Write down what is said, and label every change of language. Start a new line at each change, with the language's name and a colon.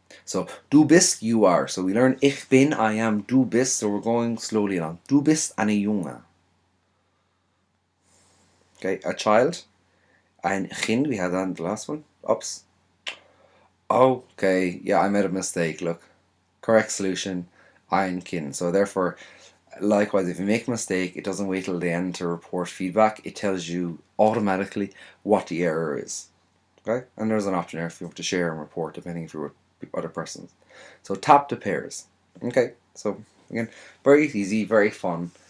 English: So, du bist, you are. So we learn ich bin, I am, du bist. So we're going slowly along.
German: Du bist eine Junge.
English: Okay, a child. Ein Kind, we had that in the last one. Oops. Okay, yeah, I made a mistake. Look, correct solution, ein Kind. So therefore, likewise, if you make a mistake, it doesn't wait till the end to report feedback. It tells you automatically what the error is. Okay, and there's an option there if you want to share and report, depending if you're with other persons. So tap the pairs. Okay, so again, very easy, very fun.